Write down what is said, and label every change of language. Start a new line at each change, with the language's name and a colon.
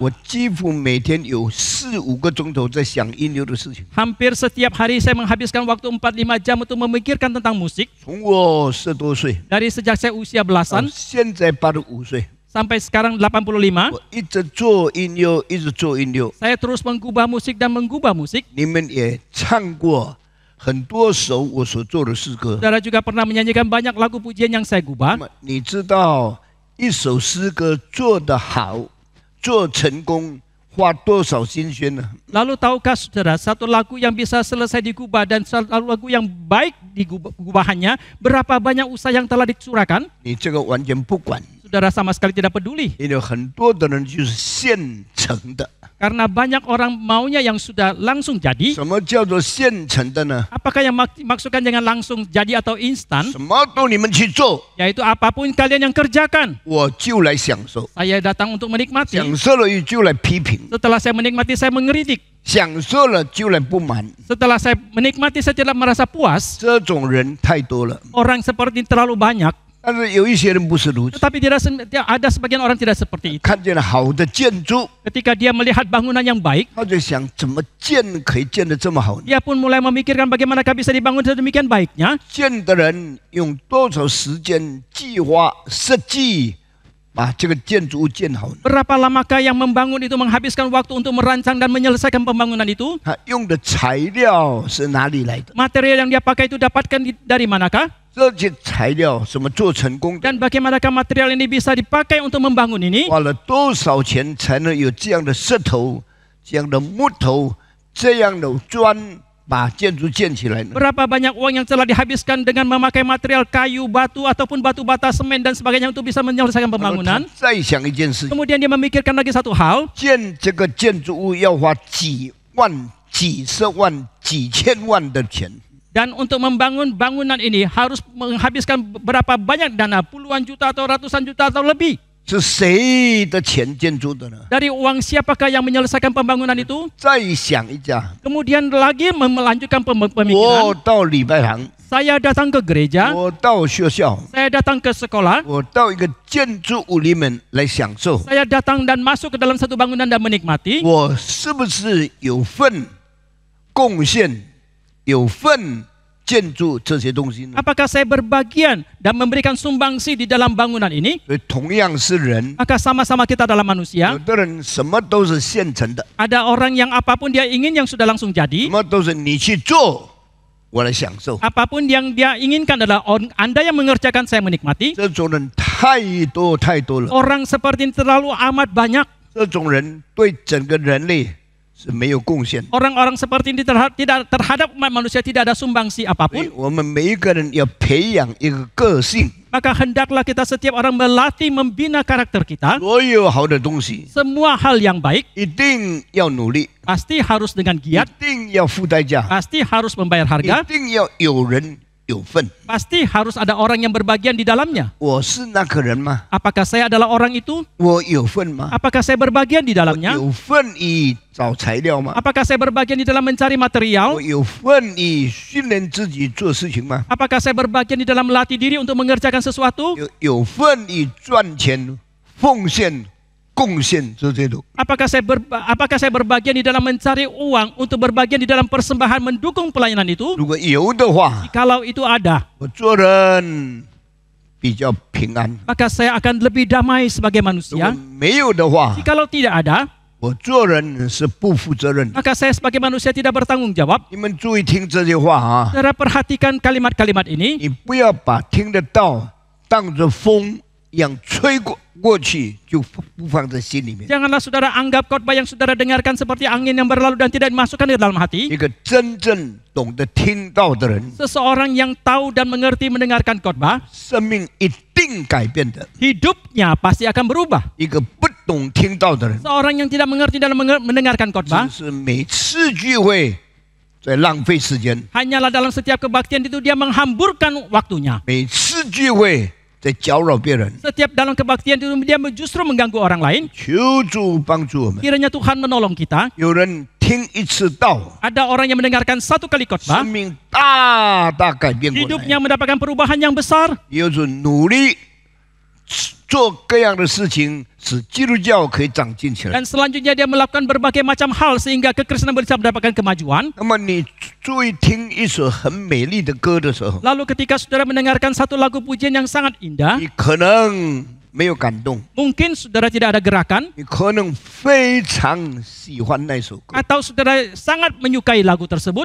Chinese: 我几乎每天有4-5个钟头在想音乐的事情。
Indonesian: hampir setiap hari saya menghabiskan waktu 4-5 jam untuk memikirkan tentang musik.
Chinese: 从我10多岁
Indonesian: Dari sejak saya usia
Chinese: 到
Indonesian: belasan
Chinese: 现在85岁，
Indonesian: sampai sekarang 85,
Chinese: 我一直做音乐，一直做音乐。
Indonesian: saya terus menggubah musik dan menggubah musik.
Chinese: 你们也唱过很多首我所做的诗歌。
Indonesian: Saudara juga pernah menyanyikan banyak lagu pujian yang saya
Chinese: 那
Indonesian: gubah.
Chinese: 么你知道一首诗歌做得好、做成功花多少心血呢？
Indonesian: Lalu tahukah saudara, satu lagu yang bisa selesai digubah dan satu lagu yang baik digubahannya, berapa banyak usaha yang telah dicurahkan?
Chinese: 你这个完全不管，
Indonesian: Saudara sama sekali tidak peduli.
Chinese: 因为很多的人就是现成的。
Indonesian: Karena banyak orang maunya yang sudah langsung jadi.
Chinese: 什么叫做现成的呢？
Indonesian: Apakah yang maksudkan dengan langsung jadi atau instan?
Chinese: 什么都你们去做，
Indonesian: Yaitu apapun kalian yang kerjakan,
Chinese: 我就来享受。
Indonesian: saya datang untuk menikmati.
Chinese: 享受了就来批评，
Indonesian: Setelah saya menikmati, saya mengkritik.
Chinese: 享受了就来不满。
Indonesian: Setelah saya menikmati, saya tidak merasa puas.
Chinese: 这种人太多了，
Indonesian: Orang seperti ini terlalu banyak.
Chinese: 但是有一些人不是如此。
Indonesian: Tetapi ada sebagian orang tidak seperti itu.
Chinese: 看见了好的建筑，
Indonesian: Ketika dia melihat bangunan yang baik,
Chinese: 他就想怎么建可以建得这么好呢？
Indonesian: dia pun mulai memikirkan bagaimanakah bisa dibangun sedemikian baiknya.
Chinese: 建的人用多少时间计划设计，把这个建筑物建好呢？
Indonesian: Berapa lamakah yang membangun itu menghabiskan waktu untuk merancang dan menyelesaikan pembangunan itu?
Chinese: 他用的材料是哪里来的？
Indonesian: Material yang dia pakai itu dapatkan dari manakah?
Chinese: 这些材料怎么做成功的？
Indonesian: Dan bagaimanakah material ini bisa dipakai untuk membangun ini?
Chinese: 花了多少钱才能有这样的石头、这样的木头、这样的砖，把建筑建起来呢？
Indonesian: Berapa banyak uang yang telah dihabiskan dengan memakai material kayu, batu, ataupun batu bata, semen, dan sebagainya untuk bisa menyelesaikan
Chinese: 然后他
Indonesian: pembangunan?
Chinese: 再想一件事情，
Indonesian: Kemudian dia memikirkan lagi satu hal,
Chinese: 建这个建筑物要花几万、几十万、几千万的钱。
Indonesian: dan untuk membangun bangunan ini harus menghabiskan berapa banyak dana, puluhan juta atau ratusan juta atau lebih.
Chinese: 是谁的钱建筑的呢？
Indonesian: Dari uang siapakah yang menyelesaikan pembangunan itu?
Chinese: 再想一下，
Indonesian: Kemudian lagi melanjutkan
Chinese: 我
Indonesian: pemikiran.
Chinese: 到礼拜堂，
Indonesian: Saya datang ke gereja,
Chinese: 我到学校，
Indonesian: saya datang ke sekolah,
Chinese: 我到一个建筑物里面来享受，
Indonesian: saya datang dan masuk ke dalam satu bangunan dan menikmati.
Chinese: 我是不是有份贡献、有份建筑这些东西呢？
Indonesian: Apakah saya berbagian dan memberikan sumbangsi di dalam bangunan ini?
Chinese: 所以同样是人，
Indonesian: Maka sama-sama kita adalah manusia.
Chinese: 有的人什么都是现成的，
Indonesian: Ada orang yang apapun dia ingin yang sudah langsung
Chinese: 什
Indonesian: jadi.
Chinese: 么都是你去做，我来享受。
Indonesian: Apapun yang dia inginkan adalah Anda yang mengerjakan, saya menikmati.
Chinese: 这种人太多太多了，
Indonesian: Orang seperti ini terlalu amat banyak.
Chinese: 这种人对整个人类是没有贡献。
Indonesian: Orang-orang seperti ini terhadap umat manusia tidak ada sumbangsi
Chinese: 所以
Indonesian: apapun.
Chinese: 我们每一个人要培养一个个性，
Indonesian: Maka hendaklah kita setiap orang melatih membina karakter kita.
Chinese: 所有好的东西
Indonesian: Semua hal yang baik
Chinese: 一定要努力，
Indonesian: pasti harus dengan
Chinese: 一
Indonesian: giat,
Chinese: 定要付代价，
Indonesian: pasti harus membayar
Chinese: 一
Indonesian: harga,
Chinese: 定要有人有份。
Indonesian: pasti harus ada orang yang berbagian di dalamnya.
Chinese: 我是那个人吗？
Indonesian: Apakah saya adalah orang itu?
Chinese: 我有份吗？
Indonesian: Apakah saya berbagian di
Chinese: 我
Indonesian: dalamnya?
Chinese: 有份于找材料吗？
Indonesian: Apakah saya berbagian di dalam mencari
Chinese: 我
Indonesian: material?
Chinese: 有份于训练自己做事情吗？
Indonesian: Apakah saya berbagian di dalam melatih diri untuk mengerjakan sesuatu?
Chinese: 有份于赚钱、奉献、贡献这些都。
Indonesian: Apakah saya berbagian di dalam mencari uang untuk berbagian di dalam persembahan mendukung pelayanan itu?
Chinese: 如果有的话，
Indonesian: Kalau itu ada,
Chinese: 我做人比较平安；
Indonesian: maka saya akan lebih damai sebagai
Chinese: 如果
Indonesian: manusia.
Chinese: 没有的话，
Indonesian: Jikalau tidak ada,
Chinese: 我做人是不负责任。
Indonesian: maka saya sebagai manusia tidak bertanggung jawab.
Chinese: 你们注意听这句话啊！
Indonesian: Saudara perhatikan kalimat-kalimat ini.
Chinese: 你不要把听得到当作风一样吹过去，就不放在心里面。
Indonesian: Janganlah saudara anggap khotbah yang saudara dengarkan seperti angin yang berlalu dan tidak dimasukkan ke dalam hati.
Chinese: 一个真正懂得听到的人，
Indonesian: Seseorang yang tahu dan mengerti mendengarkan khotbah,
Chinese: 生命一定改变的；
Indonesian: hidupnya pasti akan berubah.
Chinese: 一个不懂听到的人，
Indonesian: Seorang yang tidak mengerti dalam mendengarkan
Chinese: 只
Indonesian: khotbah,
Chinese: 是每次聚会在浪费时间，
Indonesian: hanyalah dalam setiap kebaktian itu dia menghamburkan waktunya.
Chinese: 每次次聚会在搅扰别人，
Indonesian: Setiap dalam kebaktian itu dia justru mengganggu orang lain.
Chinese: 求主帮助我们。
Indonesian: Kiranya Tuhan menolong kita.
Chinese: 有人听一次道，
Indonesian: Ada orang yang mendengarkan satu kali khotbah,
Chinese: 生命大大改变过来。
Indonesian: hidupnya mendapatkan perubahan yang besar.
Chinese: 有人努力做各样的事情，使基督教可以长进起来。
Indonesian: Dan selanjutnya dia melakukan berbagai macam hal sehingga kekristenan bisa mendapatkan kemajuan.
Chinese: 那么你注意听一首很美丽的歌的时候，
Indonesian: Lalu ketika saudara mendengarkan satu lagu pujian yang sangat indah,
Chinese: 你可能没有感动，
Indonesian: mungkin saudara tidak ada gerakan,
Chinese: 你可能非常喜欢那首歌。
Indonesian: atau saudara sangat menyukai lagu tersebut.